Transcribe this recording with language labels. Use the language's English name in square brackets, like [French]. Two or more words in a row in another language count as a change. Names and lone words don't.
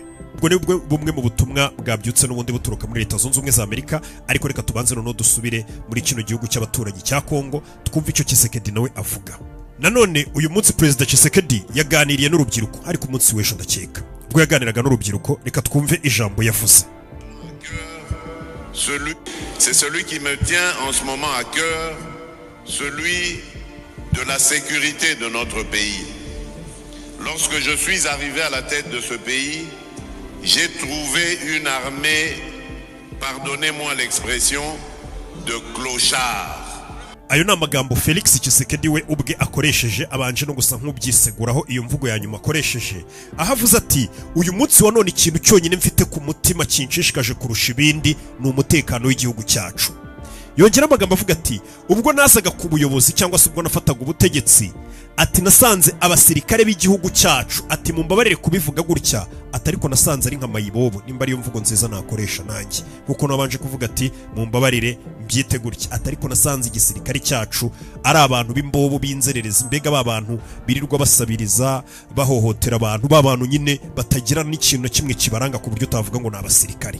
[Kinyarwanda] Ubwo ni bumwe mu butumwa bwabyutse n'ubundi buturuka muri Leta Zunze Ubumwe za Amerika. Ariko reka tubanze noneho dusubire muri kino gihugu cy'abaturanyi cya Kongo twumva icyo Kisekedi nawe avuga. Nanone uyu munsi Perezida Kisekedi yaganiriye n'urubyiruko, ariko umunsi w'ejo ndakeka ubwo yaganiraga n'urubyiruko, reka twumve ijambo yavuze. [French] C'est celui qui me tient en ce moment à cœur, celui de la sécurité de notre pays. Lorsque je suis arrivé à la tête de ce pays, j'ai trouvé une armée, pardonnez-moi l'expression, de clochards. [Kinyarwanda] Ayo ni amagambo Felix Tshisekedi we ubwe akoresheje, abanje no gusa nk'ubyiseguraho iyo mvugo ya nyuma akoresheje, ahavuze ati uyu munsi wa none ikintu cyonyine mfite ku mutima kinshishikaje kurusha ibindi ni umutekano w'igihugu cyacu. Yongera amagambo avuga ati ubwo nasaga ku buyobozi cyangwa se ubwo nafataga ubutegetsi, ati nasanze abasirikare b'igihugu cyacu, ati mumbabarire kubivuga gutya, ati ariko nasanze ari nka mayibobo, nimba ari yo mvugo nziza nakoresha nanjye, kuko nabanje kuvuga ati mumbabarire mbyite gutya, ati ariko nasanze igisirikare cyacu ari abantu b'imbobo b'inzererezi, mbega b'abantu birirwa basabiriza bahohotera abantu, b'abantu nyine batagira n'ikintu na kimwe kibaranga ku buryo utavuga ngo ni abasirikare.